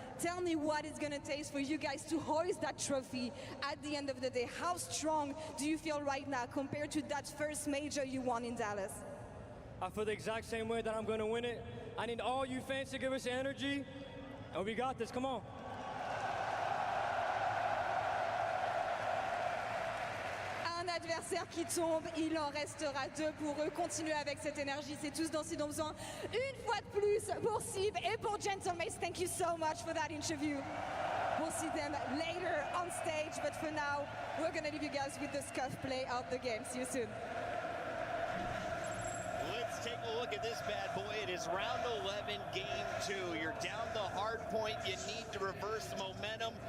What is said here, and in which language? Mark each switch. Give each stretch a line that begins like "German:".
English: Tell me what it's gonna take for you guys to hoist that trophy at the end of the day. How strong do you feel right now compared to that first major you won in Dallas? I feel the exact same way that I'm gonna win it. I need all you fans to give us energy, and we got this, come on.
French: Un adversaire qui tombe, il en restera 2 pour eux. Continuer avec cette énergie, c'est tous dont ils ont besoin. Une fois de plus pour Sib et pour xPhantxmx.
English: Thank you so much for that interview. We'll see them later on stage, but for now, we're gonna leave you guys with the scuff play of the game. See you soon. Let's take a look at this bad boy. It is round 11, game 2. You're down the hard point. You need to reverse the momentum.